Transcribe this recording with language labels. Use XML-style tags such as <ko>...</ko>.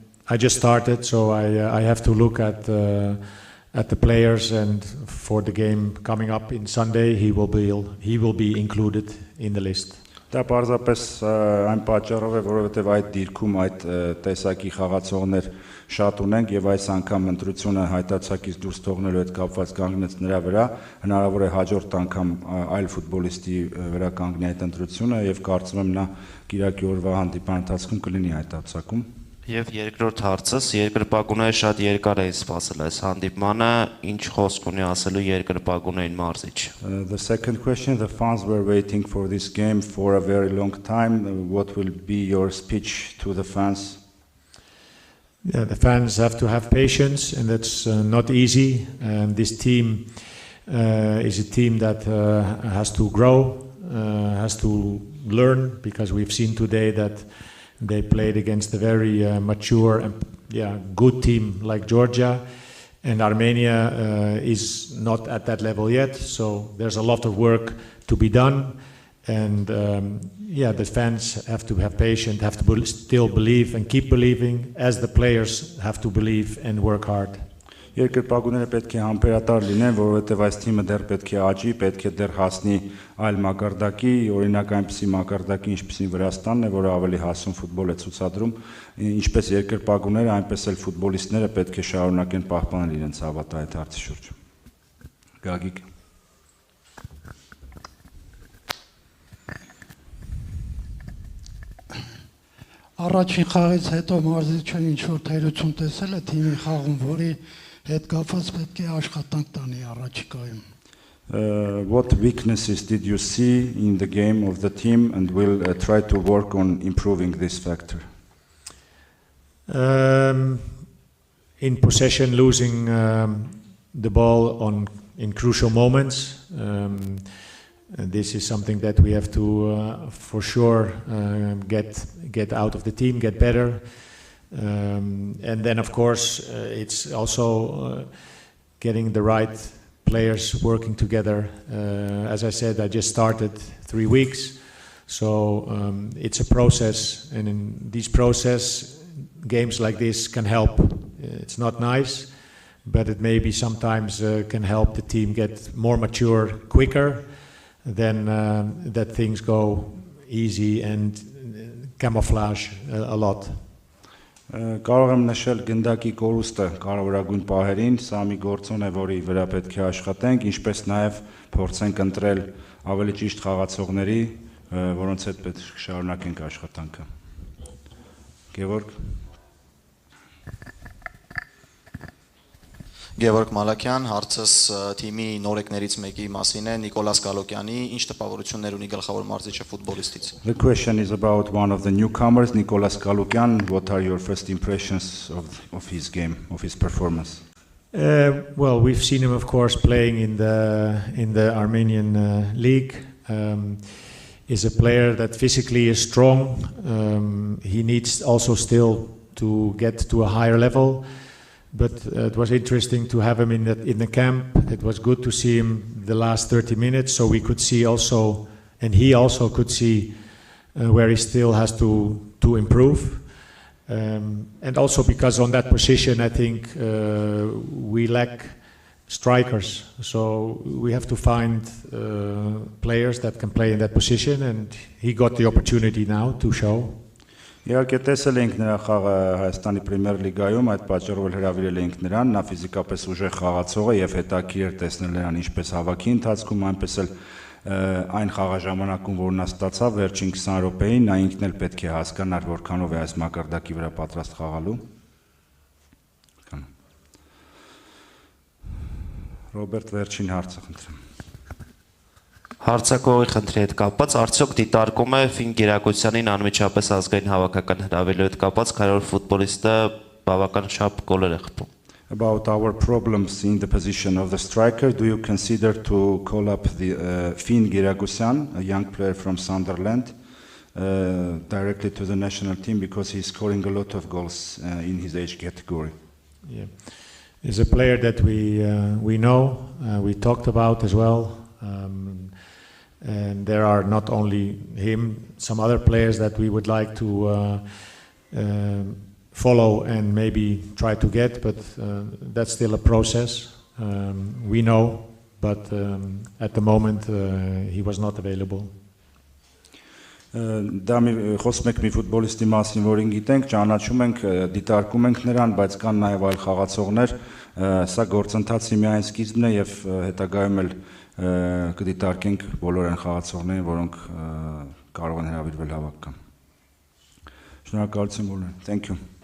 <en>I just started, so I have to look at the players, and for the game coming up in Sunday he will be included in the list.</en> <hy>Դա պարզապես այն պատճառով է, որովհետև այդ դիրքում այդ տեսակի խաղացողներ շատ ունենք եւ այս անգամ ընտրությունը հայտարարակից դուրս թողնելու հետ կապված կանգնեց նրա վրա, հնարավոր է հաջորդ անգամ այլ ֆուտբոլիստի վրա կանգնի այդ ընտրությունը եւ կարծում եմ նա Կիրակի օրվա հանդիպան ընթացքում կլինի հայտարարակում. Եվ երկրորդ հարցս, երկրպագուները շատ երկար էին սպասել այս հանդիպմանը, ինչ խոսք ունի ասելու երկրպագուներին մարզիչ.</hy> <en>The second question, the fans were waiting for this game for a very long time. What will be your speech to the fans? Yeah, the fans have to have patience, and that's not easy. And this team is a team that has to grow, has to learn, because we've seen today that they played against a very mature and good team like Georgia, and Armenia is not at that level yet, so there's a lot of work to be done, and the fans have to have patience, have to still believe and keep believing, as the players have to believe and work hard.</en> <hy>Երկրպագուները պետք է համբերատար լինեն, որովհետև այս թիմը դեռ պետք է աճի, պետք է դեռ հասնի այլ մակարդակի, օրինակ այնպիսի մակարդակի, ինչպիսին Վրաստանն է, որը ավելի հասուն ֆուտբոլ է ցուցադրում, ինչպես երկրպագուները, այնպես էլ ֆուտբոլիստները պետք է շարունակեն պահպանել իրենց հավատը այդ հարցի շուրջ. Գագիկ Առաջին խաղից հետո մարզիչը ինչ որ թերություն տեսել է թիմի խաղում, որի հետ կապված պետք է աշխատանք տանի առաջիկայում.</hy> <en>What weaknesses did you see in the game of the team and will try to work on improving this factor? In possession, losing the ball in crucial moments, this is something that we have to, for sure, get out of the team, get better. And then, of course, it's also getting the right players working together. As I said, I just started 3 weeks, so it's a process, and in this process, games like this can help. It's not nice, but it maybe sometimes can help the team get more mature quicker, then that things go easy and camouflage a lot.</en> <hy>Կարող եմ նշել գնդակի կորուստը կարևորագույն պահերին, սա մի գործոն է, որի վրա պետք է աշխատենք, ինչպես նաև փորձենք ընտրել ավելի ճիշտ խաղացողների, որոնց հետ պետք է շարունակենք աշխատանքը։ Գևորգ Գևորգ Մալաքյան, հարցս թիմի նորեկներից մեկի մասին է, Նիկոլաս Գալոկյանի, ինչ տպավորություններ ունի գլխավոր մարզիչը ֆուտբոլիստից։</hy> <en>The question is about one of the newcomers, Nicolas Galukyan. What are your first impressions of his game, of his performance? Well, we've seen him, of course, playing in the Armenian league. He's a player that physically is strong. He needs also still to get to a higher level. But it was interesting to have him in the camp. It was good to see him the last 30 minutes, so we could see also, and he also could see where he still has to improve. And also because on that position, I think we lack strikers. So we have to find players that can play in that position, and he got the opportunity now to show.</en> <hy>Իհարկե տեսել ենք նրա խաղը Հայաստանի Պրեմիեր լիգայում, այդ պատճառով հրավիրել ենք նրան, նա ֆիզիկապես ուժեղ խաղացող է եւ հետաքրքիր էր տեսնել նրան ինչպես հավաքի ընթացքում, այնպես էլ այն խաղաժամանակում, որ նա ստացավ վերջին 20 րոպեին, նա ինքն էլ պետք է հասկանար որքանով է այս մակարդակի վրա պատրաստ խաղալու։ Ռոբերտ, վերջին հարցը խնդրեմ։ Հարցակողի խնդրի հետ կապված, արդյոք դիտարկում է Ֆին Գերակոյցյանին անմիջապես ազգային հավաքական հրավիրելու հետ կապված, քանի որ ֆուտբոլիստը բավական շապ գոլեր է խփում։</hy> <en>About our problems in the position of the striker, do you consider to call up the Finn Geragosyan, a young player from Sunderland, directly to the national team because he's scoring a lot of goals in his age category? Yeah, he's a player that we know, we talked about as well. And there are not only him, some other players that we would like to follow and maybe try to get, but that's still a process. We know, but at the moment he was not available.</en> <hy>Դա խոսում ենք մի ֆուտբոլիստի մասին, որին գիտենք, ճանաչում ենք, դիտարկում ենք նրան, բայց կան նաև այլ խաղացողներ, սա գործընթացի միայն սկիզբն է եւ հետագայում էլ կդիտարկենք բոլոր այն խաղացողներին, որոնք կարող են հրավիրվել հավաքական։ Շնորհակալություն բոլորին։</hy> <en>Thank you.</en>